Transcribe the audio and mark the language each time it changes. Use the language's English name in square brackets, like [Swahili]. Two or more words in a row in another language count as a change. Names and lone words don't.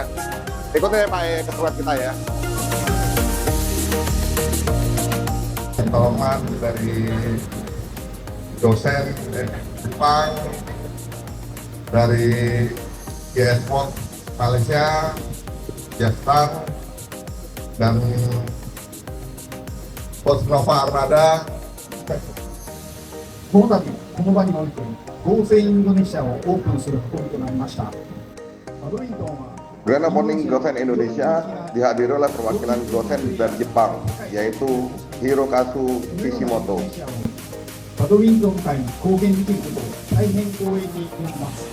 [Indonesian] Ikutin ya Pak E keseruan kita ya. Tolongan dari dosen Jepang, dari GS Malaysia, Jepang, dan Coach Nova Armada. [Japanese] この度、この場において、ゴーセインドネシアをオープンすることとなりました。バドミントンは [English] Grand Opening [Indonesian] Gosen Indonesia dihadiri oleh perwakilan Gosen dari Jepang, yaitu Hirokazu Kishimoto. [Japanese] バドミントン界に貢献できることを大変光栄に思います。